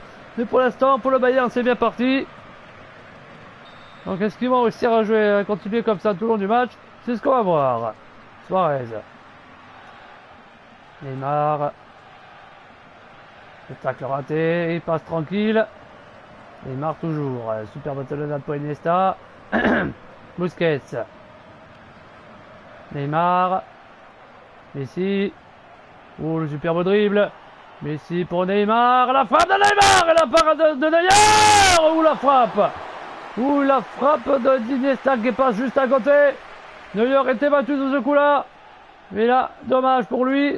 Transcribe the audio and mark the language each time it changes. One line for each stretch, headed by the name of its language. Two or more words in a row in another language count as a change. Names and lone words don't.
French: Mais pour l'instant, pour le Bayern, c'est bien parti. Donc est-ce qu'ils vont réussir à jouer, à continuer comme ça tout le long du match? C'est ce qu'on va voir. Suarez. Neymar. Le tacle raté, il passe tranquille. Neymar toujours. Super talonnade pour Iniesta. Busquets. Neymar. Messi. Oh, le superbe dribble. Messi pour Neymar. La frappe de Neymar. Et la parade de Neymar. Ouh, la frappe. Ouh, la frappe d'Iniesta qui passe juste à côté. Neuer était battu de ce coup-là. Mais là, dommage pour lui.